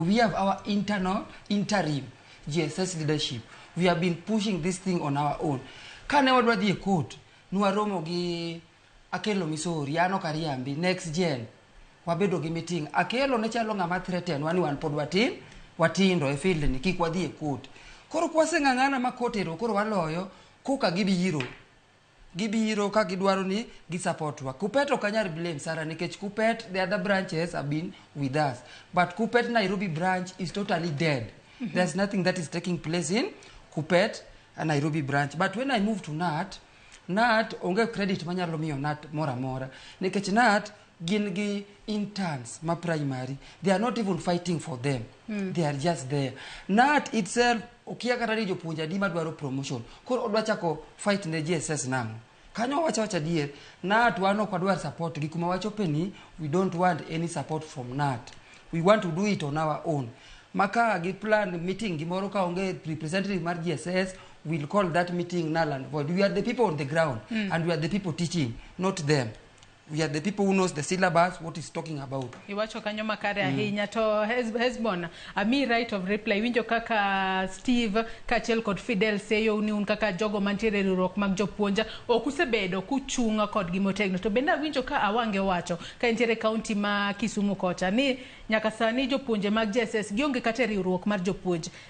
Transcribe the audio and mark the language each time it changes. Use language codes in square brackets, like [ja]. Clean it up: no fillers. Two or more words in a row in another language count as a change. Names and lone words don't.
[en] We have our interim GSS leadership. We have been pushing this thing on our own. [luo] Kane wadwa dhi e court, Ramogi akelo Missouri, ano kariambi, [en] next gen, [luo] wabedo gi meeting. Akelo ne chalo ng'ama threaten, wani wan pod watindo e field ni, kik wadhi e court. Koro kwase ng'ang'ana ma court ero, koro waloyo, kuka gibiro ka gidwaro ni gi-support wa. KUPPET okanyar blame Sara, nikech KUPPET, [en] the other branches have been with us. But KUPPET Nairobi branch is totally dead. There's nothing that is taking place in KUPPET and Nairobi branch. But when I moved to KNUT [luo] onge credit manyalo miyo KNUT mora. Nikech KNUT gin gi interns ma primary. [en] They are not even fighting for them. They are just there. KNUT itself, [luo] okia kata ni jopuonj adi madwaro promotion. Koro odwa chako fight ne GSS nang'o. Kanyo wacha dier. KNUT wano kwadwar support. Gikuma wachope ni, [en] we don't want any support from KNUT. We want to do it on our own. [luo] Maka gi plan meeting gimoro ka onge representative mar GSS, [en] we'll call that meeting null and void. We are the people on the ground and we are the people teaching, not them. We are the people who knows the syllabus, what is talking about. [luo] Iwacho kanyo makare ahinya to Hezbon, ami [en] right of reply. [luo] Winjo kaka Steve kachel kod Fidel seyo ni un kaka jogo mantiere riwruok mag jopuonja okusebedo kuchunga kod gimotegno. To benda winjo ka awange wacho ka intiere county ma Kisumu kocha ni nyaka sani jopuonje mag JSS gionge kata riwruok mar jopuonj.